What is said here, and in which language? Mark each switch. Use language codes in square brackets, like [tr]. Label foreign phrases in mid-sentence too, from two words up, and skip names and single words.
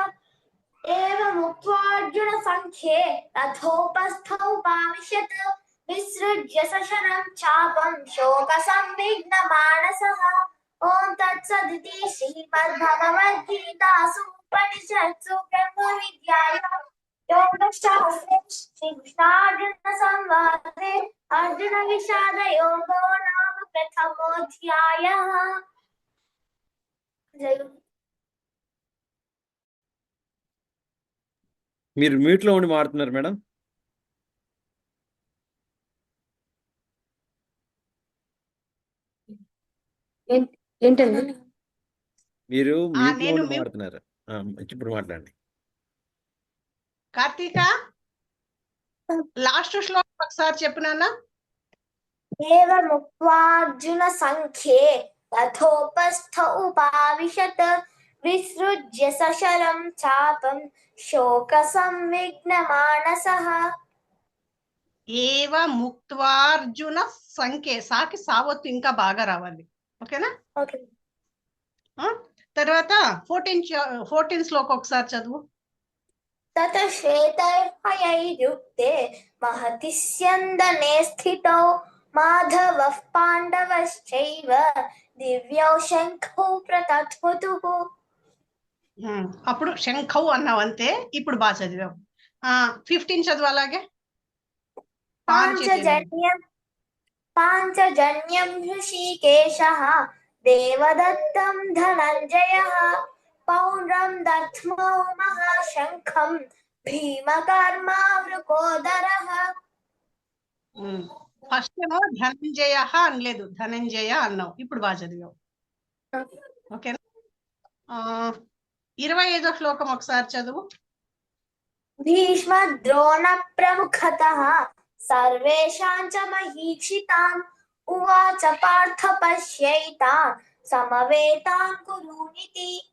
[sa] एवमुक्त्वार्जुनसङ्ख्ये रथोपस्थौपाविशत् विसृज्य सशरं चापं शोकसंविघ्नमानसः ॐ तत्सदिति श्रीमद्भगवद्गीतासु उपनिषत्सु ब्रह्मविद्यायां योगशास्त्रे श्रीकृष्णार्जुन संवादे अर्जुन विषाद योगो नाम प्रथमोऽध्यायः। [te] మీరు మ్యూట్ లో ఉండి మాట్లాడుతున్నారు మేడం. ఏంటండి? మీరు మ్యూట్ లో నేను ఉండి మాట్లాడుతున్నారు. ఇప్పుడు మాట్లాడండి. కార్తీక లాస్ట్ శ్లోకం ఒకసారి చెప్పు నాన్న. [sa] एवमुक्त्वार्जुन संख्ये रथोपस्थ उपाविशत् विसृज्य सशरं चापं शोकसंविघ्नमानसः। ఏవ ముక్త్వార్జున సంఖ్యే, [te] సాకి సావత్తు ఇంకా బాగా రావాలి. ఓకేనా? ఓకే. తర్వాత 14 శ్లోకం ఒకసారి చదువు. [sa] तत श्वेतैर्हयैर्युक्ते महति स्यन्दने स्थितौ माधवः पाण्डवश्चैव दिव्यौ शङ्खौ प्रतत्वतुः। [te] అప్పుడు శంఖౌ అన్నావు అంతే. ఇప్పుడు బాగా చదివావు. 15 చదువు అలాగే. [sa] पाञ्चजन्यं हृषीकेशः देवदत्तं धनञ्जयः पौण्ड्रं दध्मौ महाशङ्खं भीमकर्मावृकोदरः। [te] ఫస్ట్ ఏమో ధనంజయ అనలేదు, ధనంజయ అన్నావు. ఇప్పుడు బాగా చదివావు. ఓకేనా? 25వ శ్లోకం ఒకసారి చదువు. [sa] భీష్మ ద్రోణ ప్రముఖతః సర్వేషాం చ మహీక్షితాన్ ఉవాచ పార్థ పశ్యైతాన్ సమవేతాన్ కురునితి.